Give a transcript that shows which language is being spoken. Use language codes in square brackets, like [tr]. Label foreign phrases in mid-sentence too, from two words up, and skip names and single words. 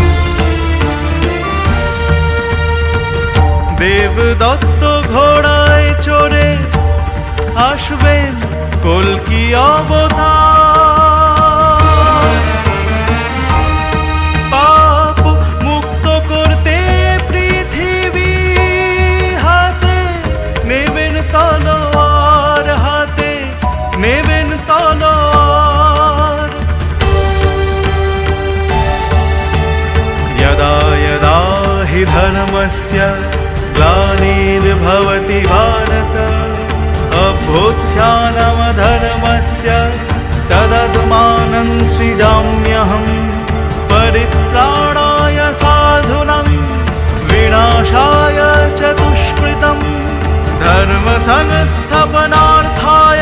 [bn] দেবদত্ত ঘোড়ায় চড়ে আসবেন কল্কি অবতার, পাপ মুক্ত করতে পৃথিবী হাতে নেবেন তলোয়ার, হাতে নেবেন তলোয়ার। [sa] यदा यदा हि धर्मस्य ग्लानिर्भवति भारत, अभ्युत्थानमधर्मस्य तदात्मानं सृजाम्यहं, परित्राणाय साधूनां विनाशाय च दुष्कृतं, धर्म संस्थापनार्थाय